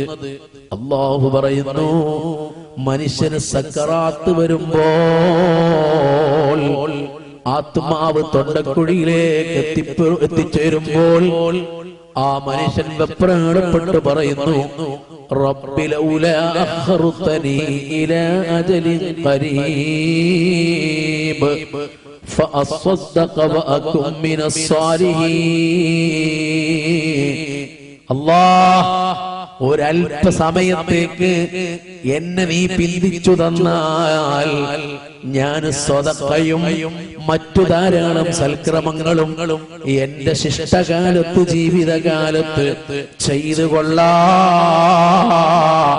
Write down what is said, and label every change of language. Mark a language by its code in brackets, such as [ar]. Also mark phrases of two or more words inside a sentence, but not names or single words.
[ml] അല്ലാഹു പറയുന്നു, മനുഷ്യന് സക്കറാത്ത് വരുമ്പോൾ, ആത്മാവ് തൊണ്ടക്കുഴിയിലേക്ക് എത്തിച്ചേരുമ്പോൾ ആ മനുഷ്യൻ വെപ്രാളപ്പെട്ട് പറയുന്നു, [ar] رب لولا أخرتني إلى أجل قريب فأصدق وأكن من الصالحين. [ml] അല്ലാഹ്, ഒരൽപ്പ സമയത്തേക്ക് എന്നെ നീ പിന്തിച്ചു തന്നാൽ ഞാൻ സ്വതക്കയും മറ്റു ധാരാളം സൽക്രമങ്ങളും എന്റെ ശിഷ്ടകാലത്ത്, ജീവിതകാലത്ത് ചെയ്തു കൊള്ളാം.